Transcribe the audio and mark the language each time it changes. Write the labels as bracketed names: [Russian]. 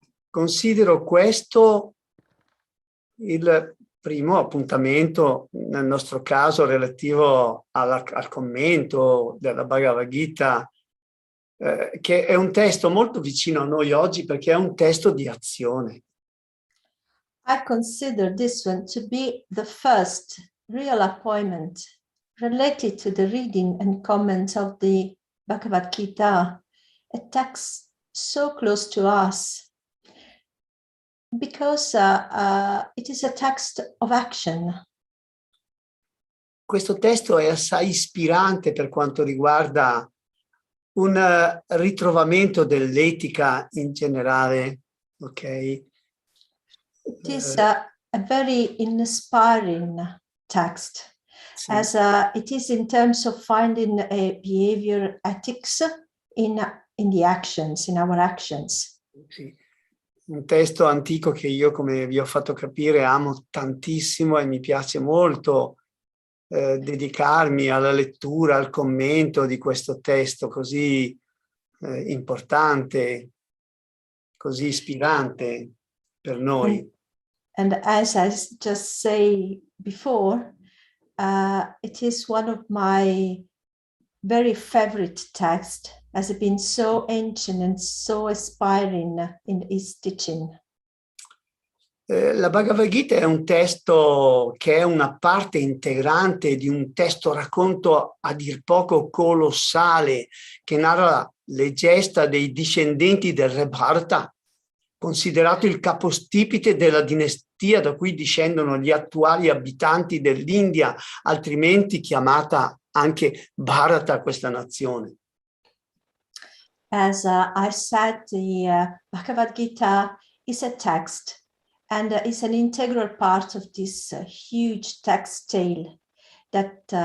[Italian] Considero questo il primo appuntamento, nel nostro caso relativo al commento della Bhagavad Gita, che è un testo molto vicino a noi oggi perché è un testo di azione. [English] I consider this one to be the first real appointment related to the reading and comment of the Bhagavad Gita, a text so close to us, because it is a text of action. [Italian] Questo testo è assai ispirante per quanto riguarda un ritrovamento dell'etica in generale, ok? [English] It is a very inspiring text, [Italian] Sì. [English] as it is in terms of finding a behavior ethics in the actions, in our actions. [Italian] Sì. Un testo antico che io, come vi ho fatto capire, amo tantissimo e mi piace molto dedicarmi alla lettura, al commento di questo testo così importante, così ispirante per noi. [English] And as I just say before, it is one of my very favorite texts, as it's been so ancient and so inspiring in its teaching. [Italian] La Bhagavad Gita è un testo che è una parte integrante di un testo racconto a dir poco colossale che narra le gesta dei discendenti del re Bharata, considerato il capostipite della dinastia da cui discendono gli attuali abitanti dell'India, altrimenti chiamata anche Bharata, questa nazione. [English] As I said, the Bhagavad Gita is a text and is an integral part of this huge text tale that